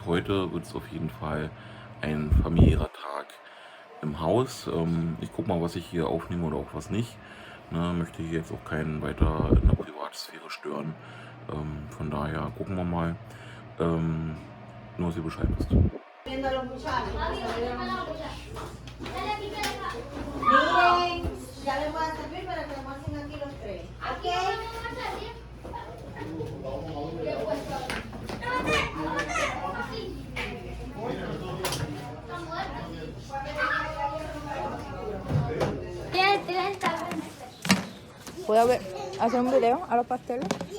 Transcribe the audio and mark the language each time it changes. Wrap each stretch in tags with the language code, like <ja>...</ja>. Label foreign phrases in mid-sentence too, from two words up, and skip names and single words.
<de>Heute wird es auf jeden Fall ein familiärer Tag im Haus. Ich gucke mal, was ich hier aufnehme oder auch was nicht. Ne, möchte hier jetzt auch keinen weiter in der Privatsphäre stören. Von daher gucken wir mal. Nur, dass ihr Bescheid wisst.</de> <es>Ya les voy a servir para que almuercen aquí los tres. ¿Ok? ¿Puedo hacer un video a los pasteles?</es>